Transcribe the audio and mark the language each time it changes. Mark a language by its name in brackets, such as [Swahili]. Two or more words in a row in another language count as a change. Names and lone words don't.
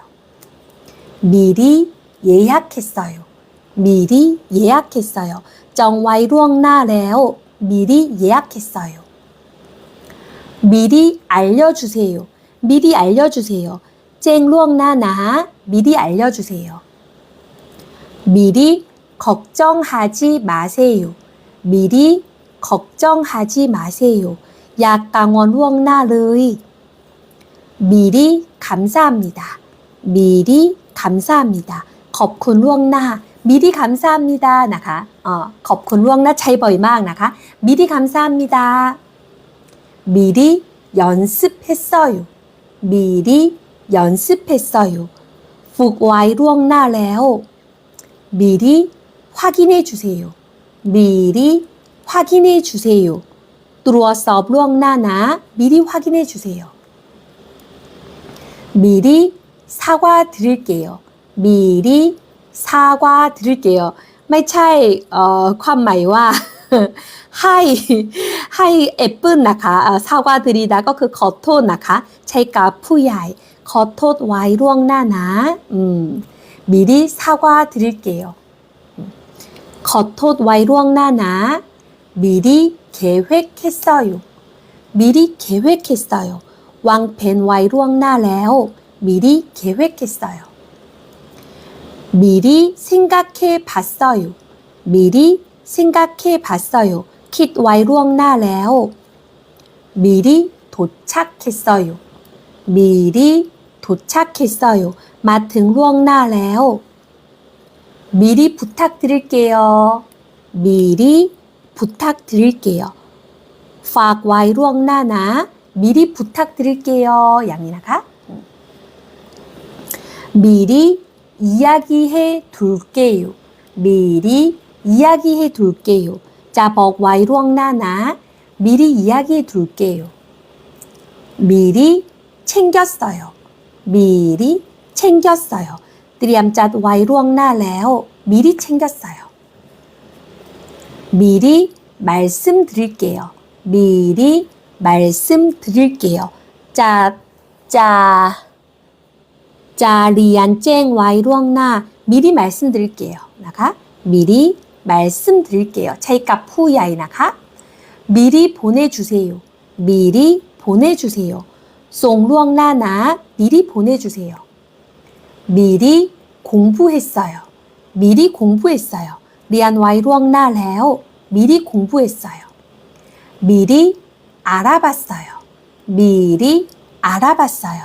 [Korean] 미리 예약했어요. 미리 예약했어요. [Thai] จองไว้ล่วงหน้าแล้ว [Korean] 미리 예약했어요. 미리 알려주세요. 미리 알려주세요. [Thai] แจ้งล่วงหน้านะ [Korean] 미리 알려주세요. 미리 걱정하지 마세요. 미리 걱정하지 마세요. [Thai] อย่ากังวลล่วงหน้าเลย [Korean] 미리 감사합니다. 미리 감사합니다. [Thai] ขอบคุณล่วงหน้า [Korean] 미리 감사합니다 [Thai] นะคะขอบคุณล่วงหน้าใช้บ่อยมากนะคะ [Korean] 미리 감사합니다. 미리 연습했어요. 미리 연습했어요. [Thai] ฝึกไว้ล่วงหน้าแล้ว [Korean] 미리 확인해 주세요. 미리 확인해 주세요. [Thai] ตรวจสอบล่วงหน้านะ [Korean] 미리 확인해 주세요. 미리 사과드릴게요. 미리 사과드릴게요. [Thai] ไม่ใช่ความหมายว่า ให้แอปเปิลนะคะ사과드리다ก็คือขอโทษนะคะใช้กับผู้ใหญ่ขอโทษไว้ล่วงหน้านะ [Korean] 미리 사과드릴게요. [Thai] ขอโทษไว้ล่วงหน้านะ [Korean] 미리 계획했어요. 미리 계획했어요. [Thai] วางแผนไว้ล่วงหน้าแล้ว [Korean] 미리 계획했어요. 미리 생각해 봤어요. 미리 생각해 봤어요. [Thai] คิดไว้ล่วงหน้าแล้ว [Korean] 미리 도착했어요. 미리 도착했어요. [Thai] มาถึงล่วงหน้าแล้ว [Korean] 미리 부탁드릴게요. 미리 부탁드릴게요. [Thai] ฝากไว้ล่วงหน้านะ [Korean] 미리 부탁드릴게요. [Thai] อย่างนี้นะคะ [Korean] 미리 이야기해 둘게요. 미리 이야기해 둘게요. [Thai] จะบอกไว้ล่วงหน้านะ [Korean] 미리 이야기해 둘게요. 미리 챙겼어요. 미리 챙겼어요. [Thai] เตรียมจัดไว้ล่วงหน้าแล้ว [Korean] 미리 챙겼어요. 미리 말씀드릴게요. 미리 말씀드릴게요. [Thai] จะเรียนแจ้งไว้ล่วงหน้า [Korean] 미리 말씀드릴게요 [Thai] นะคะ [Korean] 미리 말씀드릴게요 [Thai] ใช้กับผู้ใหญ่นะคะ [Korean] 미리 보내주세요. 미리 보내주세요. [Thai] ส่งล่วงหน้านะ [Korean] 미리 보내주세요. 미리 공부했어요. 미리 공부했어요. [Thai] เรียนไว้ล่วงหน้าแล้ว [Korean] 미리 공부했어요. 미리 알아봤어요. 미리 알아봤어요.